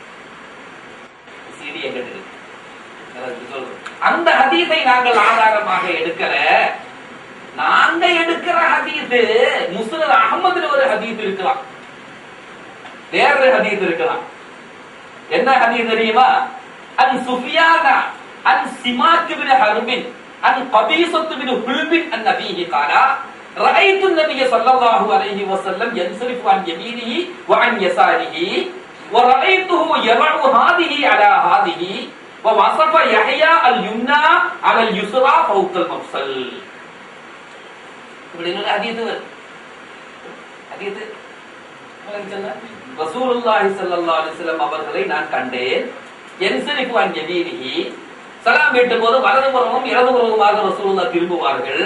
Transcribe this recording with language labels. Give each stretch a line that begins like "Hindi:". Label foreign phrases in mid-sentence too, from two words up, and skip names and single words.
Tamil: அந்த ஹதீஸை நாங்கள் ஆதாரமாக எடுக்கிற. நாங்க எடுக்கிற ஹதீஸ் முஸ்னத் அஹ்மதுல ஒரு ஹதீஸ் இருக்கலாம், வேற ஹதீஸ் இருக்கலாம். என்ன ஹதீஸ் தெரியுமா?
Arabic: عن سفيان عن سماك ابن حرب عن قبيصة بن حلب عن أبيه قال رأيت النبي صلى الله عليه وسلم ينصرف عن يمينه وعن يساره ورأيته يضع هذه على هذه ووصف يحيى اليمنى على اليسرى فوق المفصل.
Tamil: இப்படின்னு ஹதீஸ் ரசூலுல்லாஹி
Arabic: صلى الله عليه وسلم
Tamil: அவர்களை நான் கண்டேன்.
Arabic: ينصرف عن يمينه,
Tamil: சலாம் வீட்டும் போது வலதுபுறமும் இடதுபுறமுமாக ரசூலுல்லாஹ் திரும்புவார்கள்.